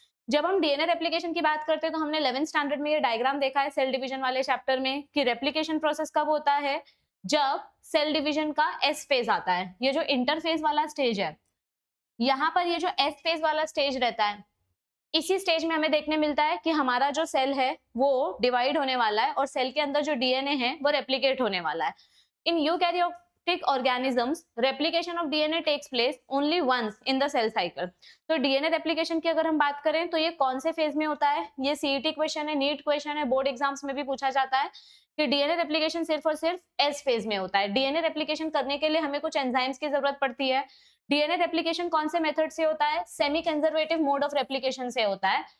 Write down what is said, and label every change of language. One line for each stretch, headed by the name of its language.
Hindi: जब हम DNA replication की बात करते हैं तो हमने 11th स्टैंडर्ड में ये डायग्राम देखा है सेल डिवीजन वाले चैप्टर में कि रेप्लिकेशन प्रोसेस कब होता है, जब सेल डिवीजन का एस फेज आता है. ये जो इंटरफेज वाला स्टेज है, यहाँ पर ये जो एस फेज वाला स्टेज रहता है, इसी स्टेज में हमें देखने मिलता है कि हमारा जो सेल है वो डिवाइड होने वाला है और सेल के अंदर जो डीएनए है वो रेप्लिकेट होने वाला है.
English: In eukaryotic organisms, replication of DNA takes place only once in the cell cycle.
Hindi: तो DNA replication की अगर हम बात करें तो ये कौन से फेज में होता है, ये सीईटी क्वेश्चन है, नीट क्वेश्चन है, बोर्ड एग्जाम्स में भी पूछा जाता है कि डीएनए रेप्लिकेशन सिर्फ और सिर्फ एस फेज में होता है. डीएनए रेप्लिकेशन करने के लिए हमें कुछ एंजाइम्स की जरूरत पड़ती है. डीएनए रेप्लिकेशन कौन से मेथड से होता है, semi conservative mode of replication से होता है.